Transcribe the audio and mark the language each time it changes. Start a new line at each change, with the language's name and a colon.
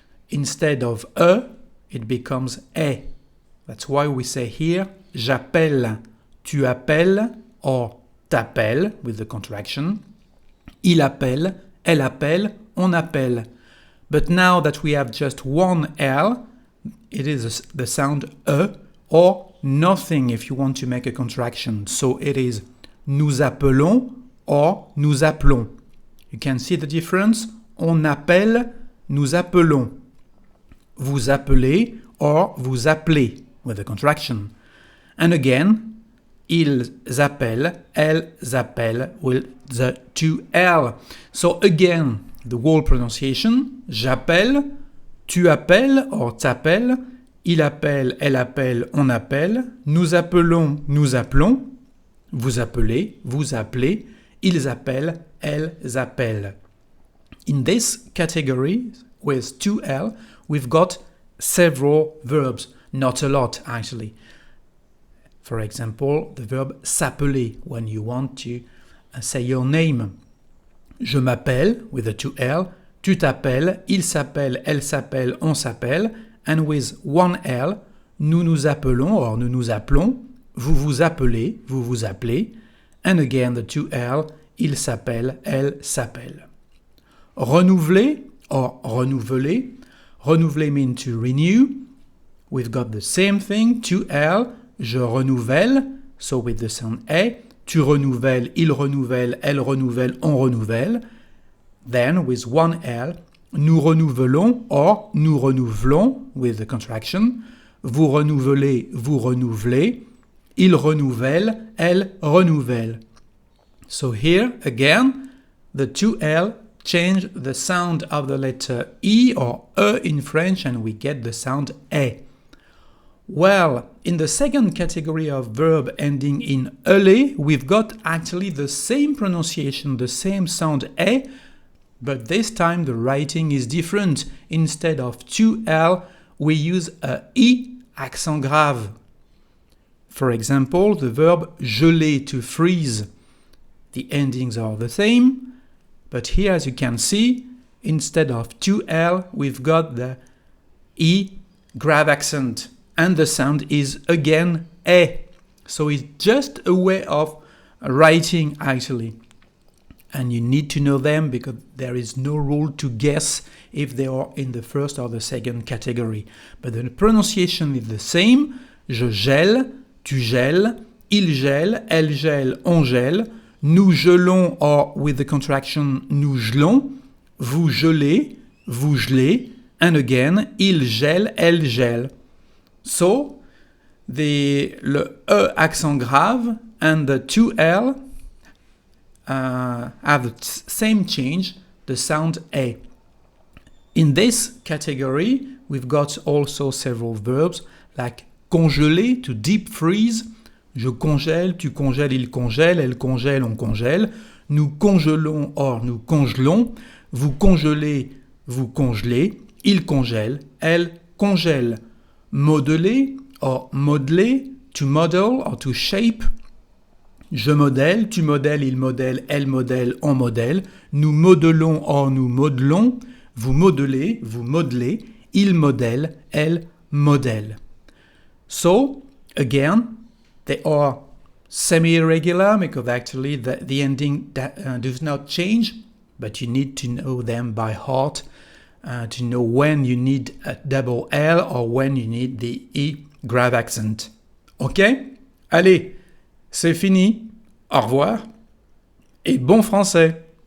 English: Instead of it becomes E. That's why we say here,
French: j'appelle, tu appelles,
English: or
French: t'appelles,
English: with the contraction.
French: Il appelle, elle appelle, on appelle.
English: But now that we have just one L, it is the sound or nothing if you want to make a contraction. So it is
French: nous appelons
English: or nous appelons. You can see the difference.
French: On appelle, nous appelons. Vous appelez or vous appelez,
English: with the contraction. And again,
French: ils appellent, elles appellent
English: with the 2L. So again, the whole pronunciation,
French: j'appelle, tu appelles or t'appelles, il appelle, elle appelle, on appelle, nous appelons, nous appelons, vous appelez, vous appelez, ils appellent, elles appellent.
English: In this category, with 2L, we've got several verbs. Not a lot, actually. For example, the verb s'appeler, when you want to say your name.
French: Je m'appelle, with the 2L, tu t'appelles, il s'appelle, elle s'appelle, on s'appelle,
English: and with 1L,
French: nous nous appelons, or nous nous appelons, vous vous appelez, vous vous appelez, and again the 2L, il s'appelle, elle s'appelle. Renouveler, or renouveler.
English: Renouveler means to renew. We've got the same thing, 2L,
French: je renouvelle,
English: so with the sound E,
French: tu renouvelles, il renouvelle, elle renouvelle, on renouvelle.
English: Then with 1L,
French: nous renouvelons
English: or nous renouvelons, with the contraction.
French: Vous renouvelez, vous renouvelez, il renouvelle, elle renouvelle.
English: So here, again, the 2L change the sound of the letter E or E in French, and we get the sound E. Well, in the second category of verb ending in ele, we've got actually the same pronunciation, the same sound E, but this time the writing is different. Instead of 2L, we use a I accent grave. For example, the verb
French: geler,
English: to freeze. The endings are the same, but here, as you can see, instead of 2L, we've got the I grave accent. And the sound is again E. So it's just a way of writing actually. And you need to know them because there is no rule to guess if they are in the first or the second category. But the pronunciation is the same.
French: Je gèle, tu gèles, il gèle, elle gèle, on gèle. Nous gelons
English: or with the contraction nous gelons.
French: Vous gelez, vous gelez. And again, il gèle, elle gèle.
English: So, le E accent grave and the 2L have the same change, the sound E. In this category, we've got also several verbs like
French: congeler,
English: to deep freeze.
French: Je congèle, tu congèles, il congèle, elle congèle, on congèle. Nous congelons or nous congelons. Vous congelez, vous congelez. Il congèle, elle congèle.
English: Modeler or modeler, to model or to shape.
French: Je modèle, tu modèles, il modèle, elle modèle, on modèle. Nous modelons, or nous modelons. Vous modelez, il modèle, elle modèle.
English: So, again, they are semi-irregular because actually the ending does not change, but you need to know them by heart to know when you need a double L or when you need the E grave accent. Ok?
French: Allez, c'est fini. Au revoir et bon français.